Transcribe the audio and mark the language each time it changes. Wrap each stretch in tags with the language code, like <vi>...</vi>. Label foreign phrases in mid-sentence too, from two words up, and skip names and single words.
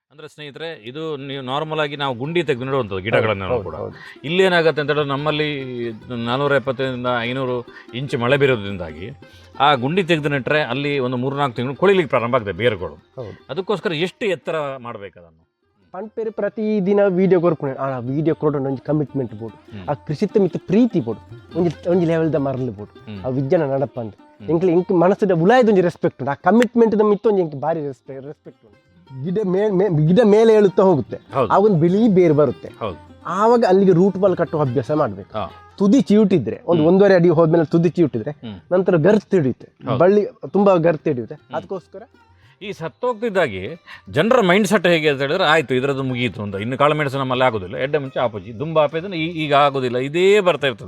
<kn>ಅಂದರೆ ಸ್ನೇಹಿತರೆ, ಇದು ನೀವು ನಾರ್ಮಲ್ ಆಗಿ ನಾವು ಗುಂಡಿ ತೆಗೆದು ನೆಡುವಂಥದ್ದು ಗಿಡಗಳನ್ನು ಕೂಡ. ಇಲ್ಲೇನಾಗುತ್ತೆ ಅಂತ ಹೇಳಿದ್ರೆ, ನಮ್ಮಲ್ಲಿ 470ರಿಂದ 500 ಇಂಚು ಮಳೆ ಬೀರೋದ್ರಿಂದಾಗಿ ಆ ಗುಂಡಿ ತೆಗೆದು ನೆಟ್ಟರೆ ಅಲ್ಲಿ ಒಂದು 3-4 ತಿಂಗಳು ಕೊಳಿಲಿಕ್ಕೆ ಪ್ರಾರಂಭ ಆಗ್ತದೆ ಬೇರುಗಳು. ಅದಕ್ಕೋಸ್ಕರ ಎಷ್ಟು ಎತ್ತರ ಮಾಡಬೇಕು ಅದನ್ನು?</kn> <tcy>ಪಂಪೇರು ಪ್ರತಿದಿನ ವಿಡಿಯೋ ಕೊರ್ಪುಣೆ</tcy> <kn>ಆ ವಿಡಿಯೋ ಕೊಡೋಣ</kn> <tcy>ಒಂಜಿ ಕಮಿಟ್ಮೆಂಟ್ ಬೋಡು ಆ ಕೃಷಿತ ಮಿತ್ತ ಪ್ರೀತಿ ಬೋಡು ಒಂಜಿ ಲೆವೆಲ್ದ ಮರಲು ಬೋಡು ಆ ವಿಜ್ಞಾನ ನಡಪ ಅಂತ ಎಂಕ್ಲೆ ಇಂಕ್ ಮನಸ್ಸದ ಉಲಾಯದೊಂಜಿ ರೆಸ್ಪೆಕ್ಟ್ ಉಂಟು. ಆ ಕಮಿಟ್ಮೆಂಟ್ ಮಿತ್ತ ಒಂಜಿ ಎಂಕ್ ಭಾರಿ ರೆಸ್ಪೆಕ್ಟ್ ಉಂಟು.</tcy> <kn>ಗಿಡ ಮೇಲೆ ಏಳುತ್ತಾ ಹೋಗುತ್ತೆ, ಆ ಒಂದು ಬಿಳಿ ಬೇರು ಬರುತ್ತೆ, ಆವಾಗ ಅಲ್ಲಿಗೆ ರೂಟ್ ಬಾಲ್ ಕಟ್ಟುವ ಅಭ್ಯಾಸ ಮಾಡ್ಬೇಕು. ತುದಿ ಚಿವುಟಿದ್ರೆ ಒಂದು 1.5 ಅಡಿ ಹೋದ್ಮೇಲೆ ತುದಿ ಚಿವುಟಿದ್ರೆ ನಂತರ ಗರ್ತ್ ಹಿಡಿಯುತ್ತೆ, ಬಳ್ಳಿ ತುಂಬಾ ಗರ್ತ್ ಹಿಡಿಯುತ್ತೆ. ಅದಕ್ಕೋಸ್ಕರ ಈ ಸತ್ತೋಗ್ತಿದ್ದಾಗಿ ಜನರ</kn> <en>mind set</en> <kn>ಹೇಗೆ ಅಂತ ಹೇಳಿದ್ರೆ, ಆಯಿತು ಇದರದ್ದು ಮುಗಿಯಿತು ಅಂತ, ಇನ್ನು ಕಾಳುಮೆಣಸು ನಮ್ಮಲ್ಲಿ ಆಗೋದಿಲ್ಲ,</kn> <tcy>ಎಡ್ಡೆ ಮುಂಚೆ ಆಪೋಜಿ ದುಂಬ ಆಪೇದನ್ನು</tcy> <kn>ಈಗ ಆಗೋದಿಲ್ಲ, ಇದೇ ಬರ್ತಾ ಇರ್ತದೆ.</kn>